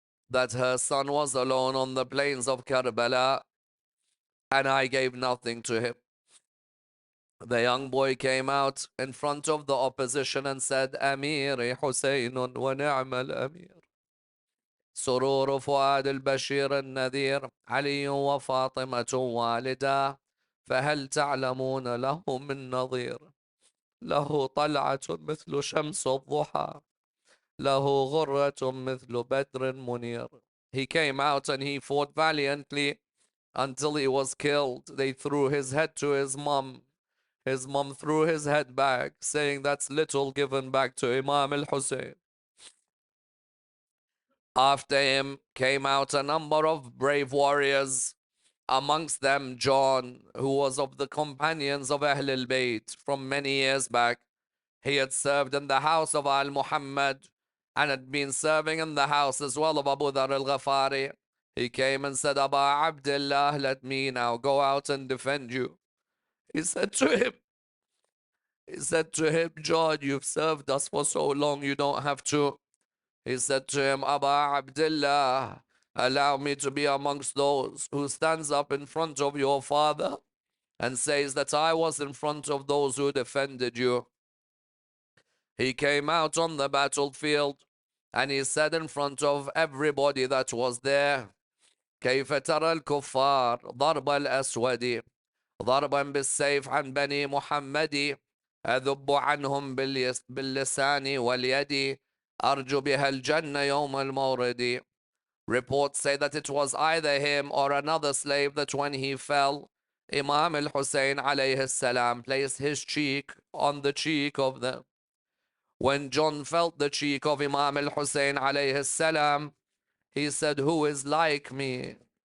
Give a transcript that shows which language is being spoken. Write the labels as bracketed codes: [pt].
[en] That her son was alone on the plains of Karbala and I gave nothing to him. The young boy came out in front of the opposition and said, [ar] Amiri Hussein wa ni'mal amir. سرور فؤاد البشير النذير علي وفاطمة والداه فهل تعلمون له من نظير له طلعة مثل شمس الضحى له غرة مثل بدر منير. [en] He came out and he fought valiantly until he was killed. They threw his head to his mom. His mom threw his head back, saying that's little given back to Imam al-Hussein. After him came out a number of brave warriors, amongst them John, who was of the companions of Ahl al-Bayt from many years back. He had served in the house of Al-Muhammad and had been serving in the house as well of Abu Dhar al-Ghafari. He came and said, Aba Abdullah, let me now go out and defend you. He said to him, John, you've served us for so long, you don't have to. He said to him, Aba Abdullah, allow me to be amongst those who stands up in front of your father and says that I was in front of those who defended you. He came out on the battlefield and he said in front of everybody that was there, [ar] كيف ترى الكفار ضرب الأسود ضربا بالسيف عن بني محمد أذب عنهم باللسان واليد أرجو بها الجنة يوم المورد. [en] Reports say that it was either him or another slave that when he fell, Imam al-Hussein alayhi salam placed his cheek on the cheek of them. When John felt the cheek of Imam al-Hussein alayhi salam, he said, who is like me?